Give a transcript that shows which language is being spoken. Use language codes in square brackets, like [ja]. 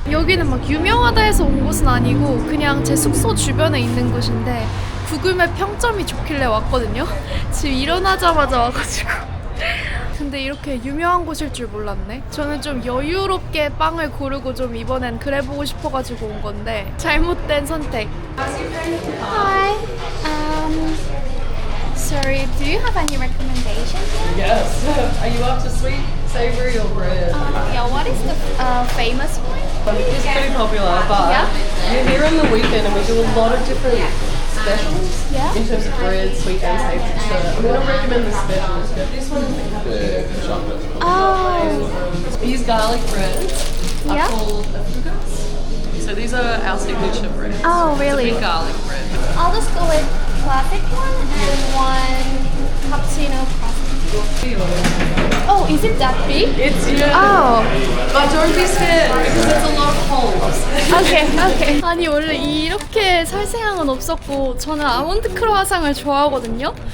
[ko] 여기는 막 유명하다 해서 온 곳은 아니고 그냥 제 숙소 주변에 있는 곳인데 구글맵 평점이 좋길래 왔거든요? 지금 일어나자마자 와가지고 근데 이렇게 유명한 곳일 줄 몰랐네. 저는 좀 여유롭게 빵을 고르고 좀 이번엔 그래보고 싶어가지고 온 건데 잘못된 선택. [en] Hi. Sorry, do you have any recommendations? Yes. Are you after sweet, savory, or bread? Yeah, what is the famous one? It's pretty popular, but Yeah. we're here on the weekend and we do a lot of different specials Yeah. in terms of bread, sweet and savory. So I'm going to recommend the specials. This one, Oh, these garlic breads are Yeah. called afugas. So these are our signature breads. Oh, really? It's a big garlic bread. I'll just go with classic one and one cappuccino frosty. Oh, is it that big? It's Oh, but don't be scared because there's a lot of holes. okay, okay. [ko] 아니 원래 이렇게 살생향은 없었고 저는 아몬드 크로와상을 좋아하거든요.